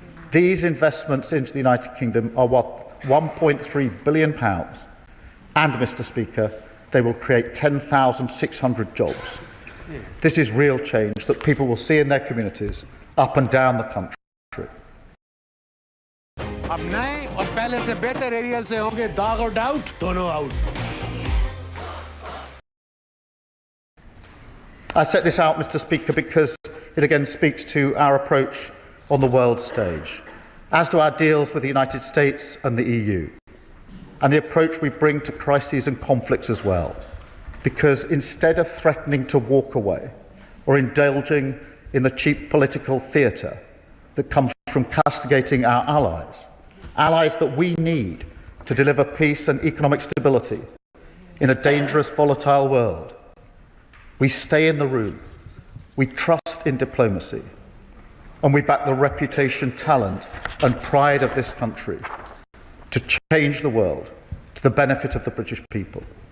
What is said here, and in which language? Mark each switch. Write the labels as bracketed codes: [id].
[en] These investments into the United Kingdom are worth £1.3 billion and, Mr. Speaker, they will create 10,600 jobs. This is real change that people will see in their communities up and down the country. [hi] अब नए और पहले से बेहतर aerial से होंगे दाग और डाउट दोनों out. [en] I set this out, Mr. Speaker, because it again speaks to our approach on the world stage, as do our deals with the United States and the EU, and the approach we bring to crises and conflicts as well. Because instead of threatening to walk away or indulging in the cheap political theatre that comes from castigating our allies, allies that we need to deliver peace and economic stability in a dangerous, volatile world, we stay in the room, we trust in diplomacy, and we back the reputation, talent and pride of this country to change the world to the benefit of the British people.